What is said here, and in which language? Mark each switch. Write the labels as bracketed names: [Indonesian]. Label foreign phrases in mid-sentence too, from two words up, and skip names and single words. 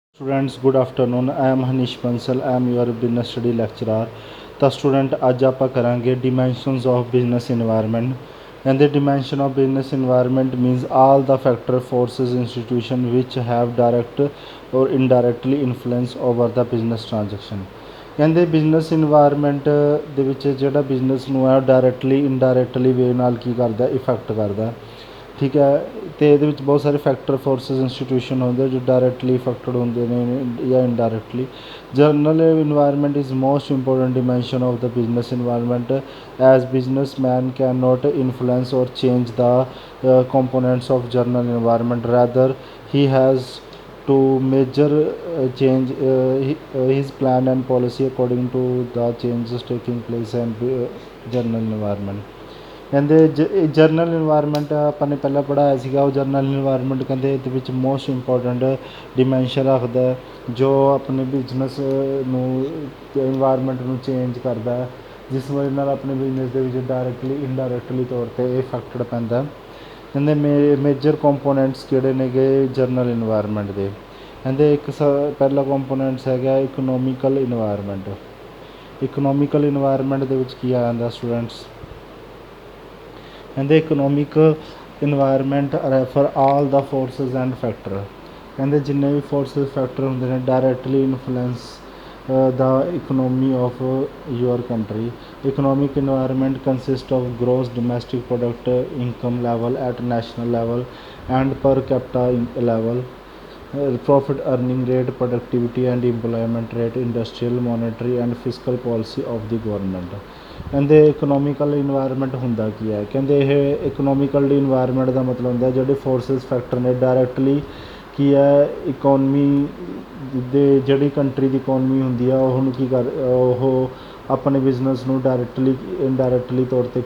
[English] Students, good afternoon. I am Hanish Bansal. I am your business study lecturer. [Punjabi] ਤਾਂ ਸਟੂਡੈਂਟ ਅੱਜ ਆਪਾਂ ਕਰਾਂਗੇ [English] dimensions of business environment and the dimension of business environment means all the factor forces institution which have direct or indirectly influence over the business transaction ਕਹਿੰਦੇ business environment [Punjabi] ਦੇ ਵਿੱਚ ਜਿਹੜਾ ਬਿਜ਼ਨਸ ਨੂੰ ਹੈ [English] directly indirectly way [Punjabi] ਨਾਲ ਕੀ ਕਰਦਾ ਇਫੈਕਟ ਕਰਦਾ ਠੀਕ ਹੈ ਅਤੇ ਇਹਦੇ ਵਿੱਚ ਬਹੁਤ ਸਾਰੇ [English] factor forces institution [Punjabi] ਹੁੰਦੇ ਜੋ [English] directly affected [Punjabi] ਹੁੰਦੇ ਨੇ ਜਾਂ [English] indirectly general environment is most important dimension of the business environment as business man can not influence or change ਦਾ components of general environment rather he has to measure change his plan and policy according to the changes taking place and general environment ਕਹਿੰਦੇ general environment [Punjabi] ਆਪਾਂ ਨੇ ਪਹਿਲਾਂ ਪੜ੍ਹਾਇਆ ਸੀਗਾ ਉਹ [English] general environment [Punjabi] ਕਹਿੰਦੇ ਇਹਦੇ ਵਿੱਚ [English] most important dimension [Punjabi] ਰੱਖਦਾ ਜੋ ਆਪਣੇ ਬਿਜ਼ਨਸ ਨੂੰ ਇਨਵਾਇਰਮੈਂਟ ਨੂੰ ਚੇਂਜ ਕਰਦਾ ਜਿਸ ਵਜ੍ਹਾ ਨਾਲ ਆਪਣੇ ਬਿਜ਼ਨਸ ਦੇ ਵਿੱਚ [English] directly indirectly [Punjabi] ਤੌਰ 'ਤੇ ਇਫੈਕਟਡ ਪੈਂਦਾ ਕਹਿੰਦੇ [English] major components [Punjabi] ਕਿਹੜੇ ਨੇਗੇ [English] general environment [Punjabi] ਦੇ ਕਹਿੰਦੇ ਇੱਕ ਪਹਿਲਾ ਕੰਪੋਨੈਂਟਸ ਹੈਗਾ [English] economical environment economical environment [Punjabi] ਦੇ ਵਿੱਚ ਕੀ ਆ ਜਾਂਦਾ ਸਟੂਡੈਂਟਸ [English] ਕਹਿੰਦੇ economic environment refer all the forces and factor [Punjabi] ਕਹਿੰਦੇ ਜਿੰਨੇ ਵੀ [English] forces factor [Punjabi] ਹੁੰਦੇ ਨੇ [English] directly influence the economy of your country. Economic environment consists of gross domestic product income level at national level and per capita level, profit earning rate, productivity and employment rate, industrial, monetary and fiscal policy of the government. [Punjabi] ਕਹਿੰਦੇ [English] economical environment [Punjabi] ਹੁੰਦਾ ਕੀ ਹੈ ਕਹਿੰਦੇ ਇਹ [English] economical environment [Punjabi] ਦਾ ਮਤਲਬ ਹੁੰਦਾ ਜਿਹੜੇ [English] forces factor [Punjabi] ਨੇ ਡਾਇਰੈਕਟਲੀ ਕੀ ਹੈ ਇਕੋਨਮੀ ਦੇ ਜਿਹੜੀ ਕੰਟਰੀ ਦੀ ਇਕੋਨਮੀ ਹੁੰਦੀ ਆ ਉਹਨੂੰ ਕੀ ਉਹ ਆਪਣੇ ਬਿਜ਼ਨਸ ਨੂੰ [English] directly indirectly [Punjabi] ਤੌਰ 'ਤੇ